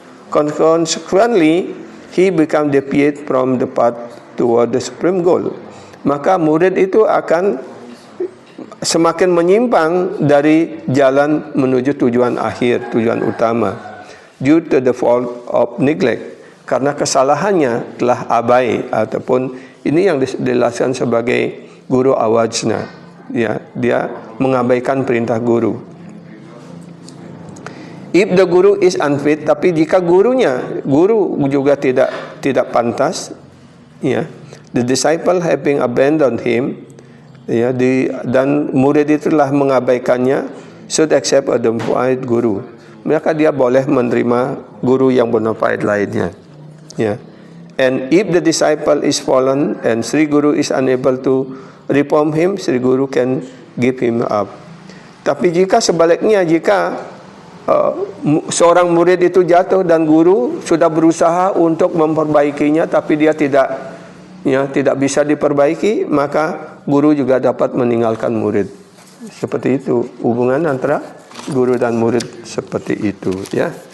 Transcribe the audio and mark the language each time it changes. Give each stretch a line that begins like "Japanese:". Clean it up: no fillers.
English: Consequently, he become deviate from the path toward the supreme goal.
Indonesian: Maka murid itu akan semakin menyimpang dari jalan menuju tujuan akhir, tujuan utama,
English: due to the fault of neglect,
Indonesian: karena kesalahannya telah abai, ataupun ini yang dijelaskan sebagai guru awajna, ya, dia mengabaikan perintah guru.
English: If the guru is unfit,
Indonesian: tapi jika guru juga tidak pantas,
English: ya, the disciple having abandoned him, ya,
Indonesian: dan murid itulah mengabaikannya,
English: should accept a bona fide guru.
Indonesian: Maka dia boleh menerima guru yang bona fide lainnya, ya.
English: And if the disciple is fallen and Sri Guru is unable to reform him, Sri Guru can give him up.
Indonesian: Tapi jika sebaliknya, jika seorang murid itu jatuh dan guru sudah berusaha untuk memperbaikinya, tapi dia tidak bisa diperbaiki, maka guru juga dapat meninggalkan murid. Seperti itu hubungan antara guru dan murid, seperti itu, ya.